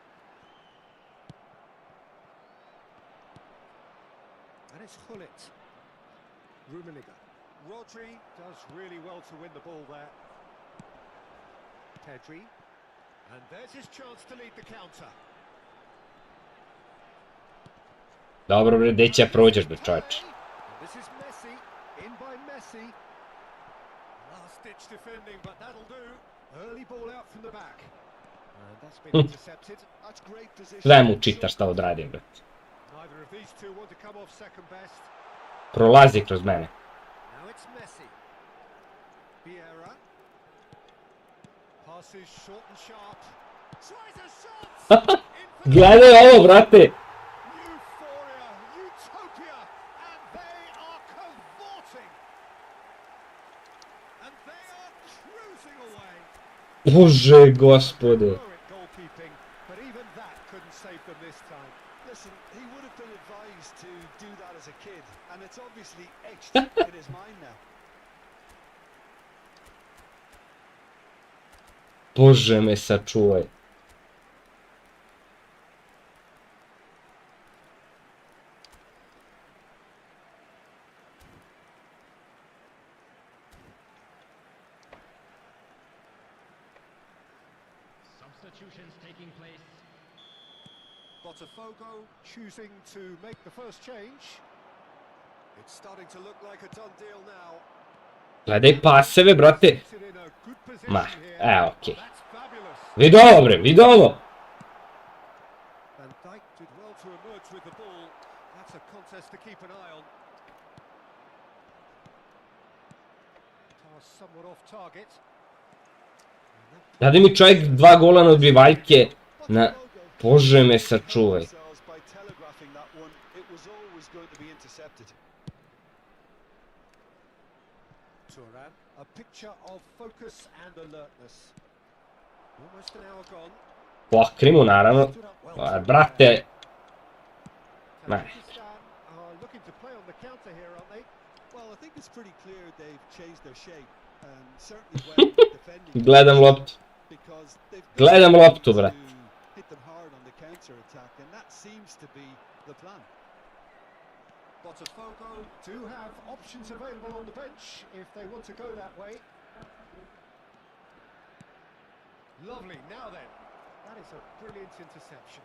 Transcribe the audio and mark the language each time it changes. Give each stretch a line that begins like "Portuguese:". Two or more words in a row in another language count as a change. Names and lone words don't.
English: And it's Hullet. Rummenigge. Rodri does really well to win the ball there. Pedri. And there's his chance to lead the counter.
Serbian: Dobro bre, gdje će prođeš bre čovječe?
English: And this is Messi. In by Messi. Last-ditch defending, but that'll do. Early ball out from the back. And that's been intercepted. That's great position.
Serbian: Sve mu čitaš šta odradim, brate.
English: Neither of these two want to come off second best.
Serbian: Prolazi kroz mene.
English: Now it's Messi. Vieira. Pass is short and sharp. Tries a shot.
Serbian: Gledaj ovo, brate!
English: Euphoria, utopia, and they are cavorting. And they are cruising away.
Serbian: Bože, gospode.
English: Heroic goalkeeping, but even that couldn't save them this time. Listen, he would have been advised to do that as a kid, and it's obviously etched in his mind now.
Serbian: Bože me sačuvaj.
English: Substitutions taking place. Botafogo choosing to make the first change. It's starting to look like a done deal now.
Serbian: Gledaj paseve, brate.
English: It's in a good position
Serbian: Ma,
English: here.
Serbian: okej.
English: That's fabulous.
Serbian: Vidi ovo, bre, vidi ovo.
English: Van Dijk did well to emerge with the ball. That's a contest to keep an eye on. Pass somewhat off target.
Serbian: Dade mi čovjek 2 gola na odbivaljke. Na... Bože me sačuvaj.
English: By telegraphing that one, it was always going to be intercepted. Turan, a picture of focus and alertness. Almost an hour gone.
Serbian: Pokri mu, naravno.
English: Stood up well
Serbian: Pa, to brate. Ma,
English: Tajikistan are looking to play on the counter here, aren't they? Well, I think it's pretty clear they've changed their shape, and certainly when defending.
Serbian: gledam loptu.
English: Because they've got
Serbian: Gledam loptu, to brate.
English: hit them hard on the counter attack, and that seems to be the plan. Botafogo do have options available on the bench if they want to go that way. Lovely, now then. That is a brilliant interception.